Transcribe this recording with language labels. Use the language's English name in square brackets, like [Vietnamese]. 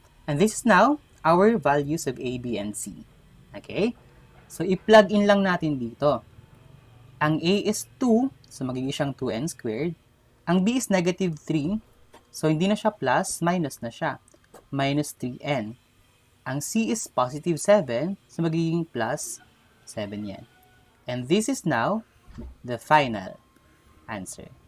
[English] And this is now our values of A, B, and C. Okay? [Filipino] So, i-plug in lang natin dito. Ang A is 2, so magiging siyang 2n squared. Ang B is negative 3, so hindi na siya plus, minus na siya. [English] Minus 3n. [Filipino] Ang C is positive 7, so magiging plus 7 yan. [English] And this is now the final answer.